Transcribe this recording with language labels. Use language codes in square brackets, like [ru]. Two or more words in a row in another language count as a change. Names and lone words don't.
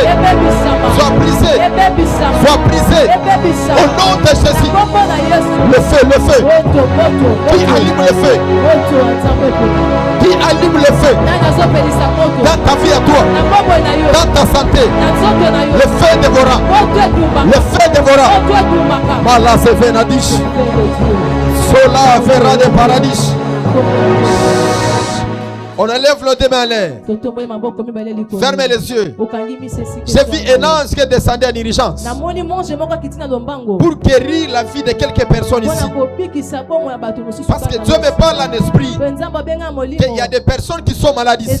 [fr] Sois brisé. Sois brisé. Au nom de Jésus. Le feu, le feu. Qui allume le feu. Qui allume le feu. Dans ta vie à toi. Dans ta santé. Le feu dévora. Le feu dévora. Mala se venadish. Sola verra de paradis. On enlève le deux mains à l'air. Fermez les yeux. J'ai vu un ange qui est descendu en urgence pour guérir la vie de quelques personnes ici. Parce que Dieu me parle en esprit qu'il y a des personnes qui sont malades ici.